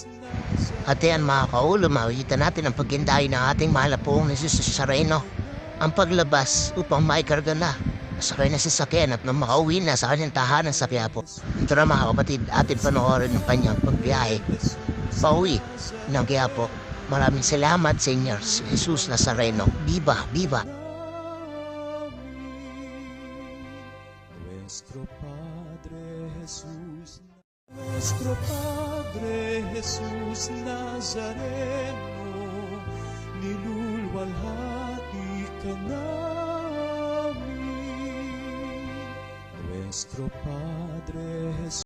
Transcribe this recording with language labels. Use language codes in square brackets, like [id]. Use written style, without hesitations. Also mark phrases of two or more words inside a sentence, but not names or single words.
[tl] At yan mga kaulo, makikita natin ang paghindahin ng ating mahal na pong Jesus Nazareno. Ang paglabas upang maikarga na sakay na si sakyan at nang makauwi na sa kanyang tahanan sa Quiapo. Ito na mga kapatid, ating panoorin ng kanyang pagbiyahe pauwi ng Quiapo. Maraming salamat, Senyor Jesus Nazareno. [es] Viva, viva! [tl] Nuestro Padre Jesús Nazareno, nilulwalhati ka namin. Nuestro Padre Jesús